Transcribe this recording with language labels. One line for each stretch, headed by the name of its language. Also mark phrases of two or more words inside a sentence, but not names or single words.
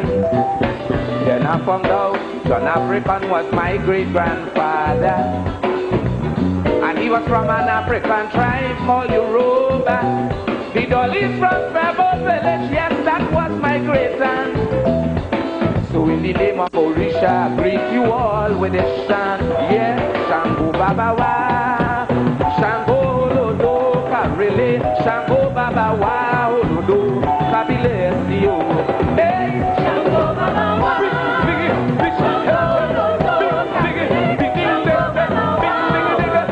English: Then I found out John African was my great-grandfather, and he was from an African tribe called Yoruba. The Dolly's from Fairboat Village, yes, that was my great-aunt. So in the name of Orisha, I greet you all with a chant. Yeah,
Yoruba: Shango Baba Wa, Shango Olodo Karele, Shango Baba Wa Olodo Kabilesio. Hey, Shango Baba Wa.